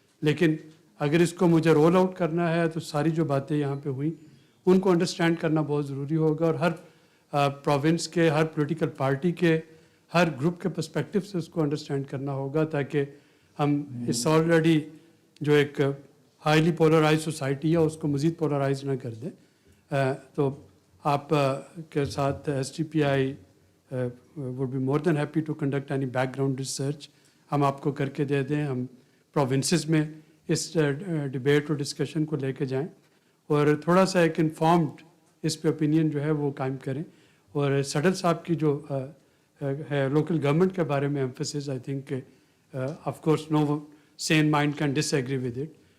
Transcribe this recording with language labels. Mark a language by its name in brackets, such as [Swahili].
[Hindi] लेकिन अगर इसको मुझे रोल आउट करना है तो सारी जो बातें यहाँ पे हुई उनको अंडरस्टैंड करना बहुत ज़रूरी होगा और हर प्रोविंस के, हर पॉलिटिकल पार्टी के, हर ग्रुप के पर्सपेक्टिव से उसको अंडरस्टैंड करना होगा ताकि हम इस ऑलरेडी जो एक हाईली पोलराइज सोसाइटी है उसको मज़ीद पोलराइज ना कर दें। तो आप के साथ [English] STPI would be more than happy to conduct any background research. [Hindi] हम आपको करके दे दें, हम प्रोविंसेस में इस डिबेट और डिस्कशन को लेके जाएं और थोड़ा सा एक इन्फॉर्म्ड इस पे ओपिनियन जो है वो कायम करें। और सडल साहब की जो है लोकल गवर्नमेंट के बारे में emphasis, [English] I think of course no sane mind can disagree with it.